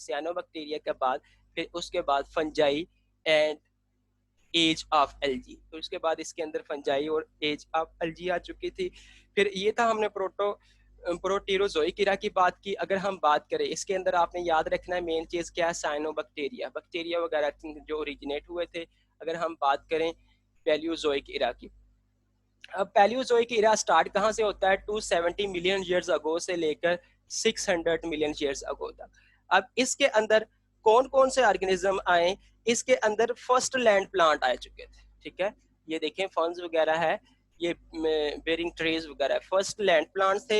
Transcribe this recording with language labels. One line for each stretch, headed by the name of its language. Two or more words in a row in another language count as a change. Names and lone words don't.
Hindi: साइनो बैक्टीरिया के बाद फिर उसके बाद
English: fungi and age of algae,
Hindi: तो उसके बाद इसके अंदर फंजाई और
English: age of algae
Hindi: आ चुकी थी। फिर ये था हमने
English: Proterozoic era
Hindi: की बात की। अगर हम बात करें इसके अंदर आपने याद रखना है मेन चीज़ क्या है, साइनोबैक्टीरिया, बैक्टीरिया वगैरह जो ओरिजिनेट हुए थे। अगर हम बात करें
English: Paleozoic era
Hindi: की, अब
English: Paleozoic era
Hindi: स्टार्ट कहाँ से होता है, 270
English: million years ago
Hindi: से लेकर 600
English: million years ago
Hindi: तक। अब इसके अंदर कौन कौन से ऑर्गेनिज्म आए, इसके अंदर
English: first land plant
Hindi: आ चुके थे, ठीक है। ये देखें फर्न्स वगैरह है, ये
English: bearing trees
Hindi: वगैरह
English: first land plants
Hindi: थे।